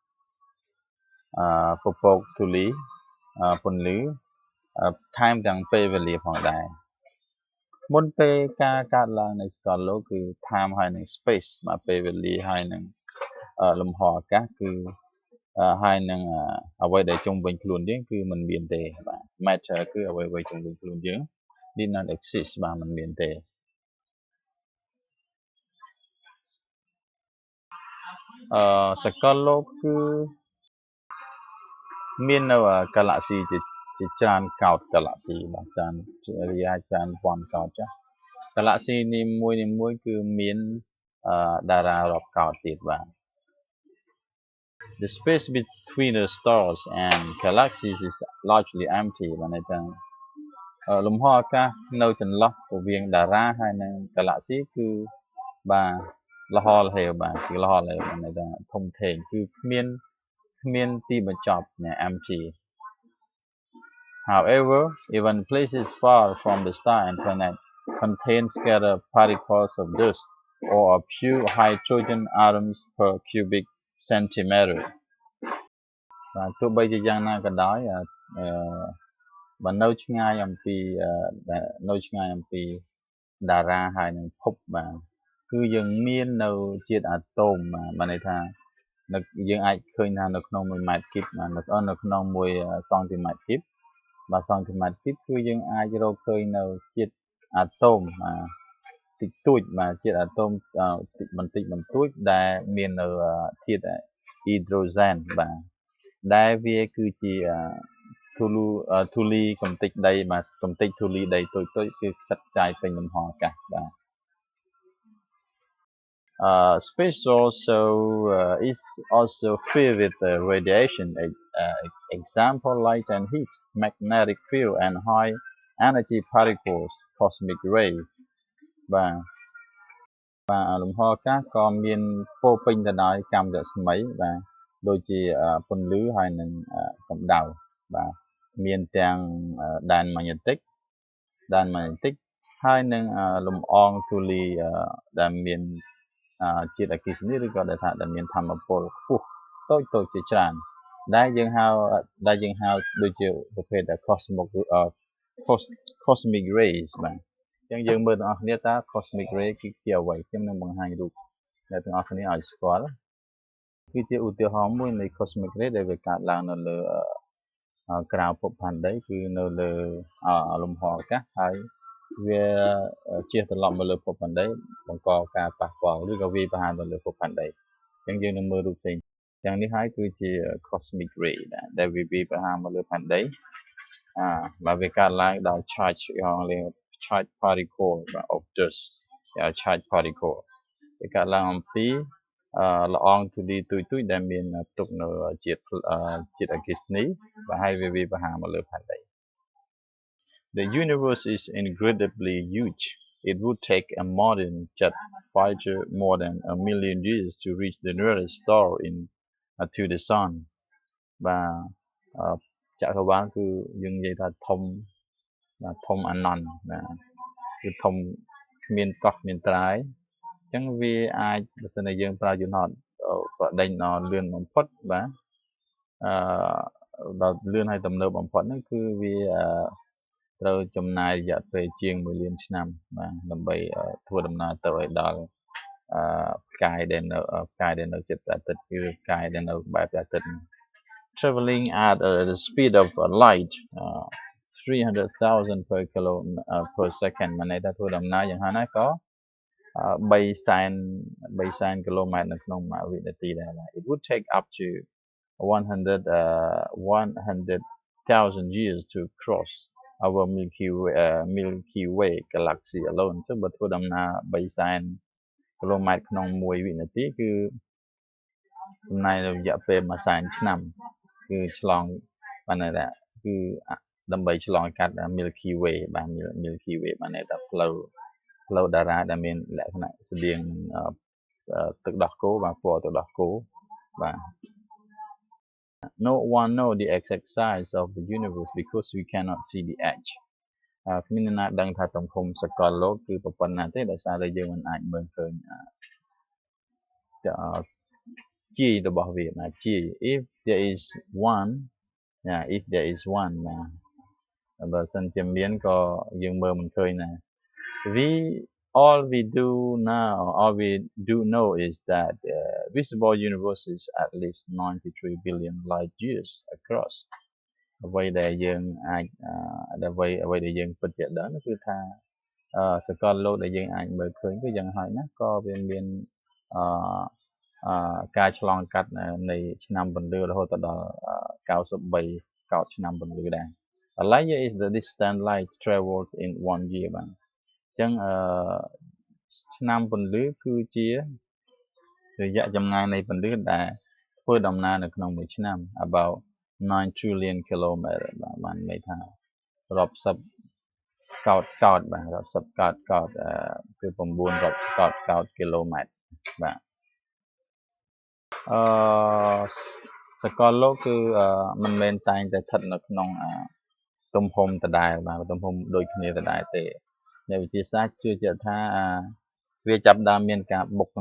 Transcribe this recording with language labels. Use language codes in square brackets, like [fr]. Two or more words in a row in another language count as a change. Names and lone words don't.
[km] ពពកធូលីពន្លឺថែមទាំងពេលវេលាផងដែរមុនពេលការកើតឡើងនៃសកលលោកគឺ time ហើយនឹង space ពេលវេលាហើយនឹងលំហអាកាសគឺហើយនឹងអ្វីដែលជុំវិញខ្លួនយើងគឺមិនមានទេបាទ matter គឺអ្វីៗជុំវិញខ្លួនយើង [en] did not exist [km] មិនមានទេ សកលលោកគឺមាននៅហ្គាឡាក់ស៊ីជាច្រើនកោដហ្គាឡាក់ស៊ីបាទច្រើនរាយច្រើន ពាន់កោដចាស់ហ្គាឡាក់ស៊ីនីមួយគឺមានតារារាប់កោដទៀតបាទ [en] The space between the stars and galaxies is largely empty [km] បាទន័យថាលំហអាកាសនៅចន្លោះរវាងតារាហើយនិងហ្គាឡាក់ស៊ីគឺបាទលហលហេវបាទគឺលហលហេវន័យថាធំធេងគឺគ្មានទីបញ្ចប់ empty. [en] However, even places far from the star and planet contain scattered particles of dust or a few hydrogen atoms per cubic centimeter. [km] ទោះបីជាយ៉ាងណាក៏ដោយបើនៅឆ្ងាយអំពីតារាហើយនឹងភពបាទគឺយើងមាននៅជាតិអាតូមបាទន័យ ថាយើងអាចឃើញថានៅក្នុង1ម៉ែត្រគីបនៅក្នុង1សង់ទីម៉ែត្រគីបបាទសង់ទីម៉ែត្រគីបគឺយើង អាចរកឃើញនៅជាតិអាតូមតិចតួចបាទជាតិអាតូមបន្តិចបន្តួចដែលមាននៅធាតុហីដ្រូសែនបាទដែលវាគឺជាធូលីកំទេចដីបាទកំទេចធូលីដីតូចៗគឺផ្សិតផ្សាយពេញលំហអាកាសបាទ [en] Space is also filled with radiation, example light and heat, magnetic field, and high energy particles, cosmic ray. [km] បាទលំហអាកាសក៏មានពោពេញទៅដោយកាំរស្មីបាទដូចជាពន្លឺហើយនឹងកម្ដៅបាទមានទាំងដែនម៉ាញ៉េទិកហើយនឹងលំអងធូលីដែលមានជាតិអគ្គិសនីឬក៏ដែលថាដែលមានធម្មពលខ្ពស់តូចជាច្រើនដែលយើងហៅដូចជាប្រភេទ [en] cosmic rays [km] បាទអញ្ចឹងយើងមើលទាំងអស់គ្នាតើ [en] cosmic ray [km] គឺជាអ្វីខ្ញុំនឹងបង្ហាញរូបអ្នកទាំងអស់គ្នាឲ្យស្គាល់គឺជាឧទាហរណ៍មួយនៃ cosmic ray ដែលវាកើតឡើងនៅលើក្រៅភពផែនដីគឺនៅលើលំហអាកាសហើយវាជះត្រឡប់មកលើភពផែន ដីបង្កការប៉ះពាល់ឬក៏វាយប្រហារទៅលើភពផែនដីអញ្ចឹងយើងនឹងមើលរូបផ្សេងទាំងនេះហើយគឺជា [en] cosmic ray [km] ដែលវាយប្រហារមកលើផែនដីបាទវាកើតឡើងដោយ [en] charge particle of dust charge particle [km] វាកើតឡើងអំពីละอองធូលីទុយដែលមានផ្ទុកនៅជាតិអគ្គិសនីបាទហើយវាវាយប្រហារមកលើផែនដី [en] The universe is incredibly huge. It would take a modern jet fighter more than 1 million years to reach the nearest star to the sun. [km] បាទចក្រវាឡគឺយើងនិយាយថាធំអនន្តបាទគឺធំគ្មានកោះគ្មានត្រើយអញ្ចឹងវាអាចបើសិនជាយើងប្រើយន្តហោះប្រដេញដល់លឿនបំផុតបាទ ដល់លឿនហើយទំនើបបំផុតហ្នឹងគឺវាត្រូវចំណាយរយៈពេលជាង1លានឆ្នាំបាទដើម្បីធ្វើដំណើរទៅឲ្យដល់ផ្កាយដែលនៅជិតព្រះអាទិត្យគឺផ្កាយដែលនៅបែបព្រះអាទិត្យ [en] traveling at the speed of light 300,000 per second [km] មានន័យថាធ្វើដំណើរយ៉ាងហោចណាស់ក៏ [en] 300,000 kilometers [km] នៅក្នុងមួយវិនាទីដែរ [en] It would take up to 100,000 years to cross our Milky Way galaxy alone [km] ចឹងបើធ្វើដំណើរ300,000 kilometers ក្នុងមួយវិនាទីគឺចំណាយរយៈពេល100,000 ឆ្នាំគឺឆ្លងបានន័យថាគឺដើម្បីឆ្លងកាត់ Milky Way បាទ Milky Way បានន័យថាផ្លូវតារាដែលមានលក្ខណៈស្តៀងទឹកដោះគោបាទពណ៌ទឹកដោះគោបាទ [en] No one know the exact size of the universe because we cannot see the edge [km] គ្មានអ្នកណាដឹងថាទំហំសកលលោកគឺប៉ុណ្ណាទេដោយសារតែយើងមិនអាចមើលឃើញជាយរបស់វាណាជាយ [en] if there is one [km] ណាបើសិនជាមានក៏យើងមើលមិនឃើញណា [en] all we do know is that visible universe is at least 93 billion light years across [km] អ្វីដែលយើងអាចអ្វីដែលយើងពិតជាដឹងគឺថាសកលលោកដែលយើងអាចមើលឃើញគឺយ៉ាងហោចណាស់ក៏វាមាន ការឆ្លងកាត់នៃឆ្នាំពន្លឺរហូតដល់93 កោដឆ្នាំពន្លឺដែរ [en] A light year is the distance light travels in 1 year [km] បាទអញ្ចឹងឆ្នាំពន្លឺគឺជារយៈចម្ងាយនៃពន្លឺដែលធ្វើដំណើរនៅក្នុងមួយឆ្នាំ [en] about 9 trillion kilometers [km] បាទបានន័យថារាប់សិបកោដបាទរាប់សិបកោដគឺ9រាប់កោដគីឡូម៉ែត្របាទ សកលលោកគឺមិនមែនតែងតែស្ថិតនៅក្នុងទំហំដដែលបាទទំហំដូចគ្នាដដែលទេអ្នកវិទ្យាសាស្ត្រជឿជាក់ថាវាចាប់ដើមមានការបុកទ